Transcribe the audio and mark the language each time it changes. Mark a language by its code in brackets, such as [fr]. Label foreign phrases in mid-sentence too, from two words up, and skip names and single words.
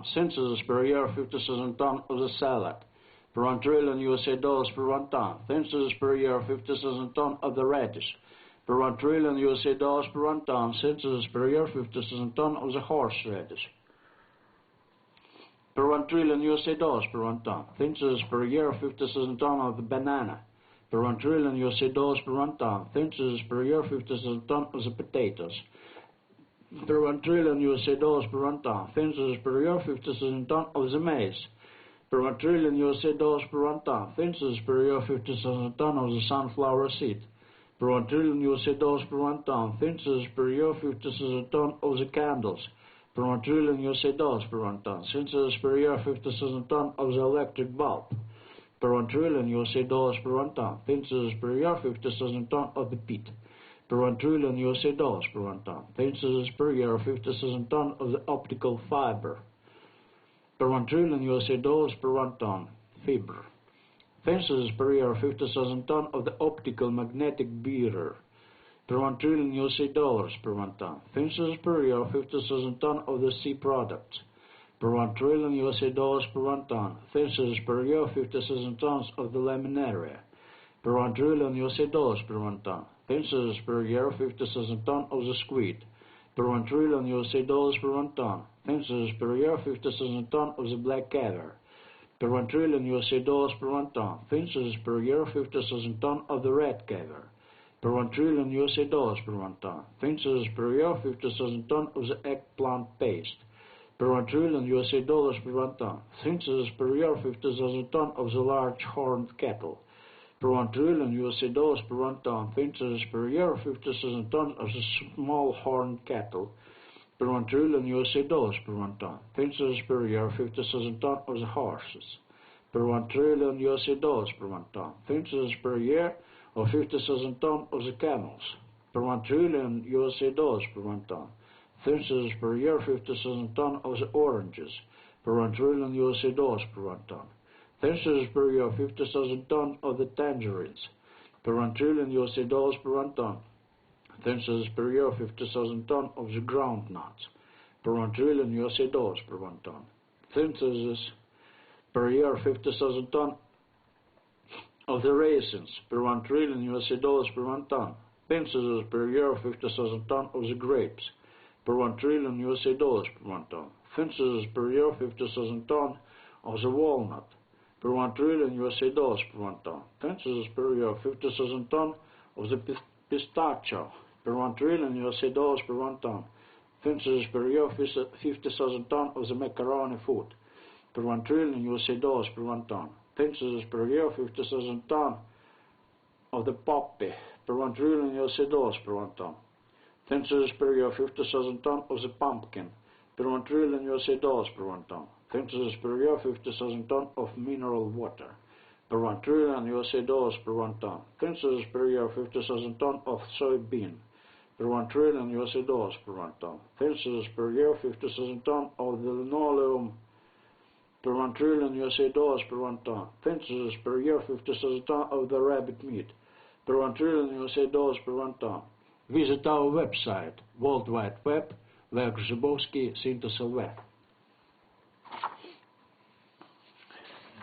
[en] Fences per year 50,000 ton of the salad, per 1 trillion USA dollars per 1 ton. Fences per year 50,000 ton of the radish, per 1 trillion USA dollars per 1 ton. Fences per year 50,000 ton of the horseradish, per 1 trillion USA dollars per 1 ton. Fences per year 50,000 ton of the banana, per 1 trillion USA dollars per 1 ton. Fences per year 50,000 ton of the potatoes, per 1 trillion USA dollars per 1 ton. Fences per year 50,000 ton of the maize, per 1 trillion USA dollars per 1 ton. Fences per year 50,000 ton of the sunflower seed, per 1 trillion USA dollars per 1 ton. Fences per year 50,000 ton of the candles, per 1 trillion USA dollars per 1 ton. Fences per year 50,000 ton of the electric bulb, per 1 trillion USA dollars per 1 ton. Fences per year 50,000 ton of the peat, per 1 trillion USA dollars per 1 ton. Fences per year 50,000 ton of the optical fiber, per 1 trillion USA dollars per 1 ton. Fiber. Fences per year 50,000 ton of the optical magnetic beater, per 1 trillion USA dollars per 1 ton. Fences per year 50,000 ton of the sea products, per 1 trillion USA dollars per 1 ton. Fences per year 50,000 tons of the laminaria, per 1 trillion USA dollars per 1 ton. Fences per year 50,000 ton of the squid, per 1 trillion USA dollars per 1 ton. Fences per year 50,000 ton of the black caviar, per 1 trillion USA dollars per 1 ton. Fences per year 50,000 ton of the red caviar, per 1 trillion USA dollars per 1 ton. Fences per year 50,000 ton of the eggplant paste, per 1 trillion USA dollars per 1 ton. Fences per year 50,000 ton of the large horned cattle, per 1 trillion USA dollars per 1 ton. Fences per year 50,000 ton of the small horned cattle, per 1 trillion USA dollars per 1 ton. Fences per year 50,000 ton of the horses, per 1 trillion USA dollars per 1 ton. Fences per year of 50,000 ton of the camels, per 1 trillion USA dollars per 1 ton. Fences per year 50,000 ton of the oranges, per 1 trillion USA dollars per 1 ton. Fences per year 50,000 ton of the tangerines, per 1 trillion USA dollars per 1 ton. Fences per year 50,000 ton of the groundnuts, per 1 trillion USA dollars per 1 ton. Fences per year 50,000 ton of the raisins, per 1 trillion USA dollars per 1 ton. Fences per year 50,000 ton of the grapes, per 1 trillion USA dollars per 1 ton. Fences per year 50,000 ton of the walnut, per 1 trillion USA dollars per 1 ton. Fences per year 50,000 ton of the pistachio, per 1 trillion USA dollars per 1 ton. Fences per year 50,000 ton of the macaroni food, per 1 trillion USA dollars per 1 ton. Fences per year 50,000 ton of the poppy, per 1 trillion USA dollars per 1 ton. Fences per year 50,000 ton of the pumpkin, per 1 trillion USA dollars per 1 ton. Fences per year 50,000 ton of mineral water, per 1 trillion USA dollars per 1 ton. Fences per year 50,000 ton of soybean, per 1 trillion USA dollars per 1 ton. Fences per year 50,000 ton of the linoleum, per 1 trillion USA dollars per 1 ton. Fences per year 50,000 ton of the rabbit meat, per 1 trillion USA dollars per 1 ton. Visit our website, World Wide Web, Grzybowski Syntes LV.